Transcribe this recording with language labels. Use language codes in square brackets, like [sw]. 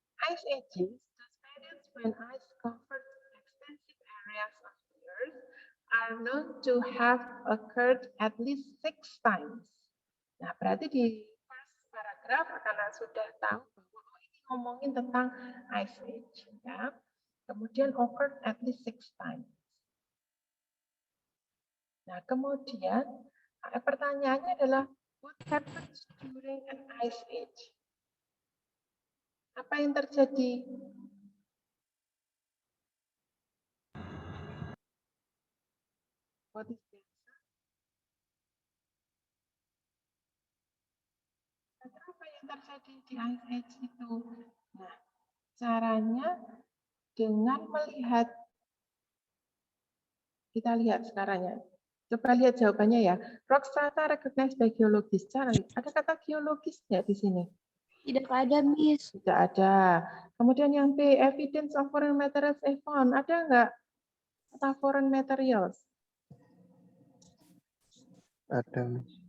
[en] Ice ages, the periods when ice covered extensive areas of the earth, are known to have occurred at least 6 times. [id] Nah, berarti di [en] first paragraph [id] karena sudah tahu bahwa ini ngomongin tentang ice age, ya. Kemudian [en] occurred at least 6 times. [id] Nah, kemudian pertanyaannya adalah [en] what happens during an ice age? [id] Apa yang terjadi? [en] What is the answer? [id] Apa yang terjadi di ice age itu? Nah, caranya dengan melihat, kita lihat sekarang ya. Coba lihat jawabannya ya. [en] Rock strata recognized by geologis. [id] Ada kata geologis nggak di sini? Tidak ada, Miss. Tidak ada. Kemudian yang B, [en] evidence of foreign materials found. [id] Ada nggak kata [en] foreign materials? [id] Ada, Miss.